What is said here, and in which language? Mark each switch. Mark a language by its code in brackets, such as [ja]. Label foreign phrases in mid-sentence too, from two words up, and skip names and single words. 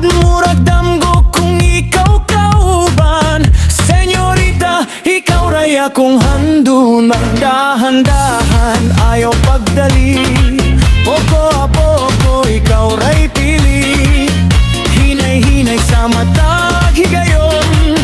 [ceb] Murag damgo kung ikaw kauban, Señorita, ikaw ray akong handun. Magdahan-dahan, ayaw pagdali, [es] poco a poco, [ceb] ikaw ray pili. Hinay-hinay sa matag higayon,